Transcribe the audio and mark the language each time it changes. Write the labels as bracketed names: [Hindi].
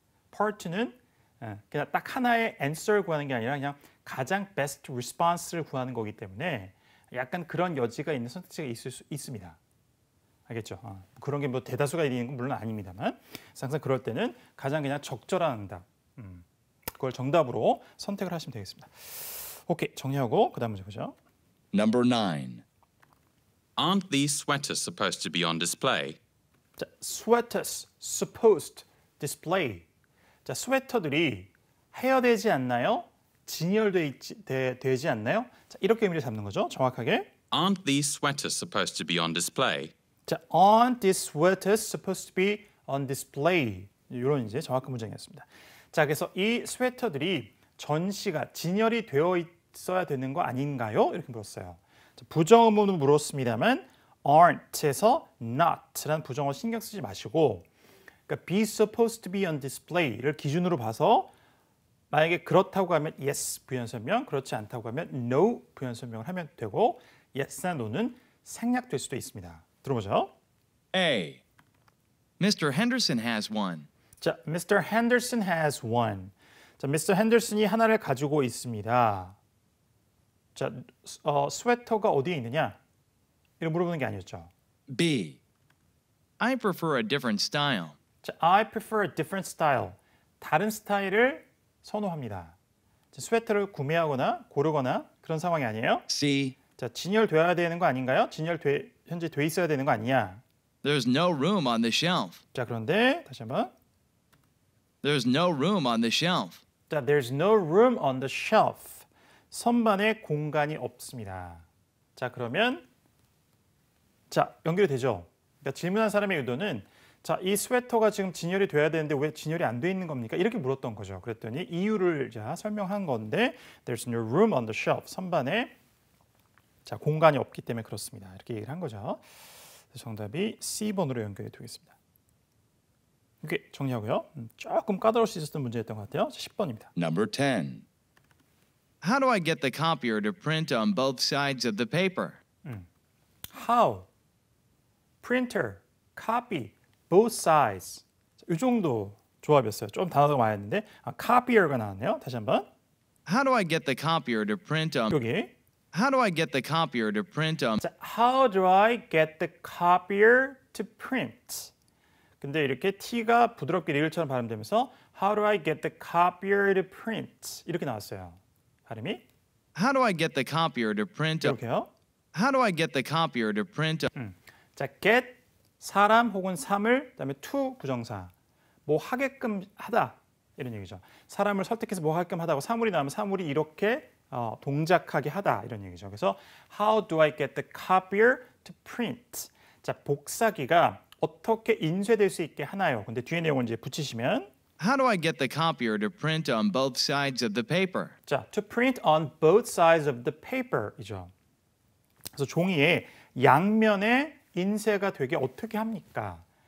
[Korean] part는 그냥 딱 하나의 answer를 구하는 게 아니라 그냥 가장 best response를 구하는 거기 때문에 약간 그런 여지가 있는 선택지가 있을 수 있습니다. 알겠죠? 그런 게 뭐 대다수가 있는 건 물론 아닙니다만 항상 그럴 때는 가장 그냥 적절한 응답 그걸 정답으로 선택을 하시면 되겠습니다. 오케이, 정리하고 그 다음 문제 보죠. [English] Number 9. Aren't these sweaters supposed to be on display? 자, sweaters supposed display. [Korean] 자, 스웨터들이 헤어되지 않나요? 진열되지 않나요? 자, 이렇게 의미를 잡는 거죠. 정확하게. [English] Aren't these sweaters supposed to be on display? 자, aren't these sweaters supposed to be on display? [Korean] 이런 이제 정확한 문장이었습니다. 자, 그래서 이 스웨터들이 전시가 진열이 되어 있어야 되는 거 아닌가요? 이렇게 물었어요. 자, 부정어문으로 물었습니다만 aren't에서 not라는 부정어 신경 쓰지 마시고 그러니까 be supposed to be on display를 기준으로 봐서 만약에 그렇다고 하면 yes 부연 설명, 그렇지 않다고 하면 no 부연 설명을 하면 되고 yes나 no는 생략될 수도 있습니다. 들어보죠. [English] A. Mr. Henderson has one. 자, Mr. Henderson has one. 자, Mr. [Korean] Henderson이 하나를 가지고 있습니다. 자, 스웨터가 어디에 있느냐? 이렇게 물어보는 게 아니었죠. [English] B. I prefer a different style. 자, I prefer a different style. [Korean] 다른 스타일을 선호합니다. 자, 스웨터를 구매하거나 고르거나 그런 상황이 아니에요. [English] C. [Korean] 자, 진열돼야 되는 거 아닌가요? 현재 돼 있어야 되는 거 아니냐? [English] There's no room on the shelf. [Korean] 자, 그런데 다시 한번. [English] There's no room on the shelf. 자, there's no room on the shelf. [Korean] 선반에 공간이 없습니다. 자, 그러면 자, 연결이 되죠. 그러니까 질문한 사람의 의도는 자, 이 스웨터가 지금 진열이 돼야 되는데 왜 진열이 안 돼 있는 겁니까? 이렇게 물었던 거죠. 그랬더니 이유를 자, 설명한 건데 [English] there's no room on the shelf. [Korean] 선반에 자, 공간이 없기 때문에 그렇습니다. 이렇게 얘기를 한 거죠. 정답이 C번으로 연결이 되겠습니다. 이렇게 정리하고요. 조금 까다로울 수 있었던 문제였던 것 같아요. 10번입니다. [English] Number 10. How do I get the copier to print on both sides of the paper? How? Printer, copy, both sides. [Korean] 이 정도 조합이었어요. 좀 단어가 많았는데 copier가 나왔네요. 다시 한번. [English] How do I get the copier to print on [Korean] 여기. [English] How do I get the copier to print on 자, How do I get the copier to print? [Korean] 근데 이렇게 T가 부드럽게 리을처럼 발음되면서 [English] How do I get the copier to print? [Korean] 이렇게 나왔어요. 발음이 [English] How do I get the copier to print on [Korean] 이렇게요. [English] How do I get the copier to print on [Korean] 자, get 사람 혹은 사물, 그다음에 to 부정사. 뭐 하게끔 하다 이런 얘기죠. 사람을 설득해서 뭐 하게끔 하다고 사물이 나오면 사물이 이렇게 동작하게 하다 이런 얘기죠. [English] 그래서 How do I get the copier to print? [Korean] 자, 복사기가 어떻게 인쇄될 수 있게 하나요? 근데 뒤에 내용을 이제 붙이시면 [English] How do I get the copier to print on both sides of the paper? 자, to print on both sides of the paper이죠. [Korean] 그래서 종이에 양면에 인쇄가 되게 어떻게 합니까?